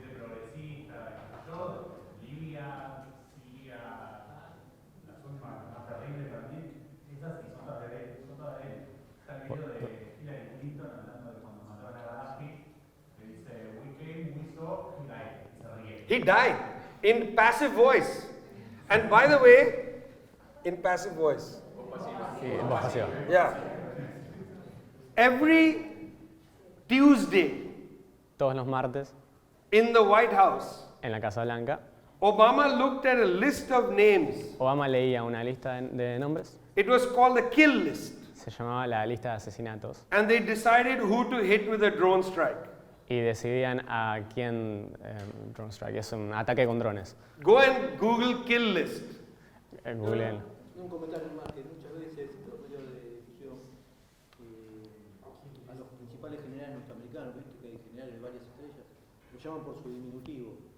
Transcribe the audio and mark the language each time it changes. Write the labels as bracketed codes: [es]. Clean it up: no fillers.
[es] progresista, todo, Libia, Siria, las últimas más terribles también, esas sí son todas de él, Está el video de Hillary Clinton hablando de cuando mataron a Gaddafi, que dice, [en] we came, we saw, he died, [es] y se ríe. [en] He died in passive voice. And by the way, in passive voice. [es] Sí, voz pasiva. [en] Yeah. Every Tuesday [es] Todos los martes, [en] in the White House, [es] en la Casa Blanca, [en] Obama looked at a list of names. [es] Obama leía una lista de nombres, [en] It was called the kill list. [es] se llamaba la lista de asesinatos, [en] And they decided who to hit with a drone strike. [es] y decidían a quién drone strike, es un ataque con drones. [en] Go and Google kill list. [es] Googleen. Un comentario más, que muchas veces los medios de difusión a los principales generales norteamericanos, viste que hay generales de varias estrellas, los llaman por su diminutivo.